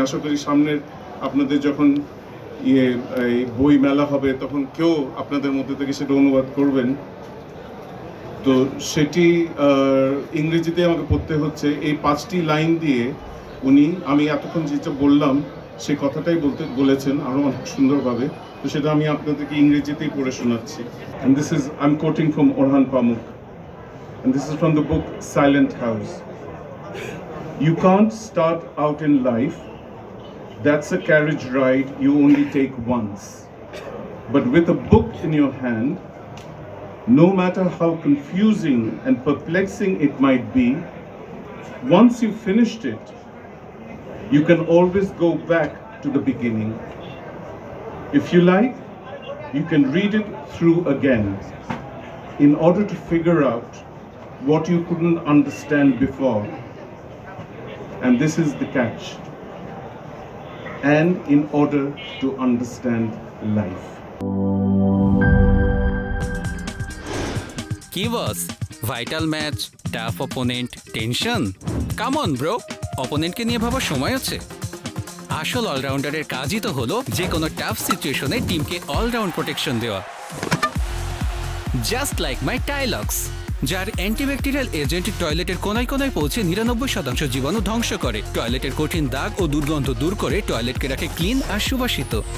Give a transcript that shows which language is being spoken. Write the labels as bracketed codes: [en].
[bn] আশা করি সামনের আপনাদের যখন এই বই মেলা হবে তখন কেউ আপনাদের মধ্যে থেকে সেটা অনুবাদ করবেন। তো সেটি ইংরেজিতে আমাকে পড়তে হচ্ছে। এই 5টি লাইন দিয়ে আমি এতক্ষণ যেটা বললাম সেই কথাটাই বলেছেন আরো অনেক সুন্দরভাবে। তো সেটা আমি আপনাদেরকে ইংরেজিতেই পড়ে শোনাচ্ছি। [en] And this is, I'm quoting from Orhan Pamuk, and this is from the book Silent House. You can't start out in life. That's a carriage ride you only take once. But with a book in your hand, no matter how confusing and perplexing it might be, once you've finished it, you can always go back to the beginning. If you like, you can read it through again in order to figure out what you couldn't understand before. And this is the catch. And in order to understand life. Key was vital match, tough opponent, tension. Come on bro, [bn] opponent কে নিয়ে ভাবার সময় আছে। আসল অলরাউন্ডারের কাজই তো হলো যে কোনো টাফ সিচুয়েশনে টিমকে অলরাউন্ড প্রোটেকশন দেওয়া। [en] just like my [bn] টাইলক্স, যার অ্যান্টিব্যাকটেরিয়াল এজেন্ট টয়লেটের কোনায় কোনায় পৌঁছে 99% জীবাণু ধ্বংস করে, টয়লেটের কঠিন দাগ ও দুর্গন্ধ দূর করে টয়লেটকে রাখে ক্লিন আর সুবাসিত।